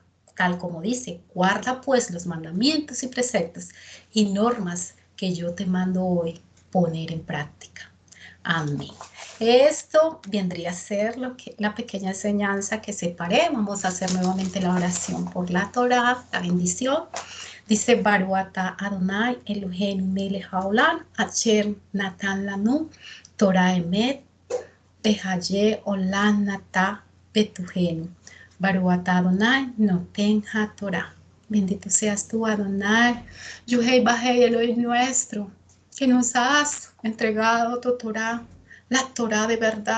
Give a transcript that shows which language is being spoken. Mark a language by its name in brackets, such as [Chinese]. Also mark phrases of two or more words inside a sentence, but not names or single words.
[Spanish] Tal como dice, guarda pues los mandamientos y preceptos y normas que yo te mando hoy poner en práctica. Amén. Esto vendría a ser la pequeña enseñanza que separé. Vamos a hacer nuevamente la oración por la Torá, la bendición. Dice, [Hebrew] ברוך אתה אדוני אלוהינו מלך העולם, אשר נתן לנו תורת אמת, וחיי עולם נטע בתוכנו. ברוך אתה אדוני נותן התורה. [Spanish] Bendito seas tú, Adonai, Yuhei Bajei, Elohim nuestro, que nos has entregado tu Torah, la Torah de verdad.